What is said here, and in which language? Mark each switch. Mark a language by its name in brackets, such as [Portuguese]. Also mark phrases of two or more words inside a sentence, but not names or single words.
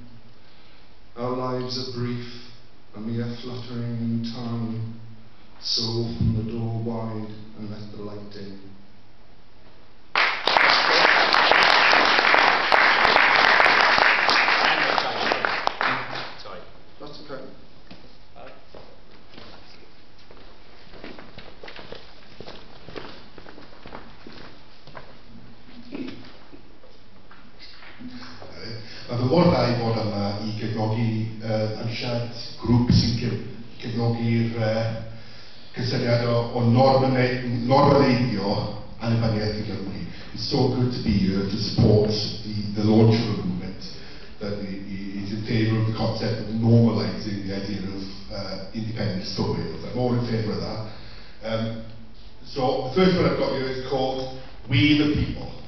[English] Our lives are brief, a mere fluttering in time. So open the door wide and let the light in. Sorry. That's okay. [Welsh] Mae fy mor dda I fod yma I gefnogi ansiad grŵp sy'n gefnogi'r cysyniad o normaleiddio annibyniaeth I Gymru. [English] It's so good to be here to support the launch of a movement that is in favour of the concept of normalising the idea of independence for Wales. I'm all in favour of that. So the first one I've got here is called We the People.